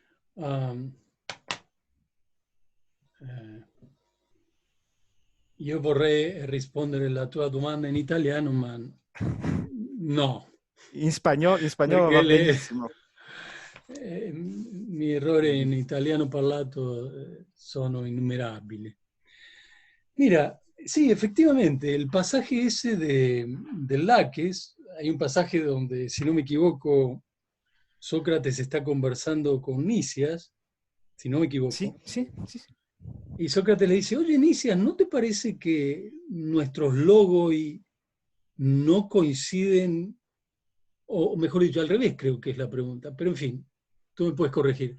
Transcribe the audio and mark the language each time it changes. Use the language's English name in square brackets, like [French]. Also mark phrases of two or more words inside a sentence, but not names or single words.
[Italian] Io vorrei rispondere alla tua domanda in italiano, ma no. In spagnolo va benissimo. I miei errori in italiano parlato sono innumerabili. [Spanish] Mira, sí, efectivamente, el pasaje ese del Laques, hay un pasaje donde, si no me equivoco, Sócrates está conversando con Nicias, si no me equivoco. Sí. Y Sócrates le dice, oye, Nicias, ¿no te parece que nuestros logoi no coinciden, o mejor dicho, al revés creo que es la pregunta, pero en fin, tú me puedes corregir.